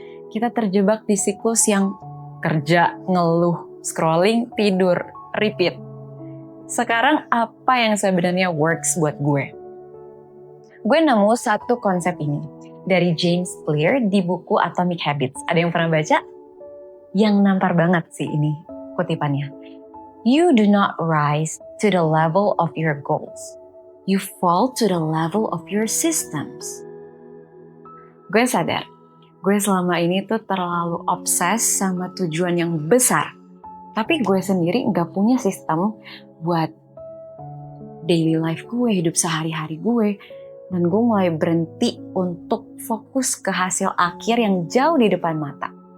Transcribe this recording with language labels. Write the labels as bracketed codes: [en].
[id] Kita terjebak di siklus yang kerja, ngeluh, scrolling, tidur, repeat. Sekarang apa yang sebenarnya works buat gue? Gue nemu satu konsep ini dari James Clear di buku Atomic Habits. Ada yang pernah baca? Yang nampar banget sih ini kutipannya. [en] You do not rise to the level of your goals. You fall to the level of your systems. [id] Gue sadar, gue selama ini tuh terlalu obses sama tujuan yang besar. Tapi gue sendiri gak punya sistem buat daily life gue, hidup sehari-hari gue. Dan gue mulai berhenti untuk fokus ke hasil akhir yang jauh di depan mata.